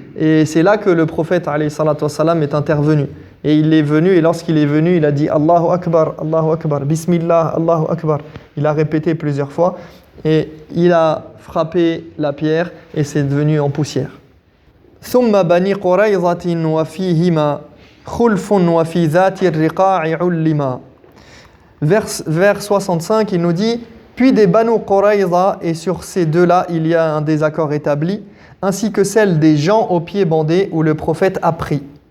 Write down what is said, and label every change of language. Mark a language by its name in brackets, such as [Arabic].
[French] Et c'est là que le prophète [Arabic] alayhi salatu wassalam [French] est intervenu. Et il est venu, et lorsqu'il est venu, il a dit [Arabic] Allahu Akbar, Bismillah, Allahu Akbar. [French] Il a répété plusieurs fois et il a frappé la pierre et c'est devenu en poussière. [Arabic] ثم بني قريظة وفيهما خلف وفي ذات الرقاع علما. [French] Vers 65, il nous dit puis des Banu Qurayza, et sur ces deux-là, il y a un désaccord établi, ainsi que celle des gens aux pieds bandés où le prophète a pris.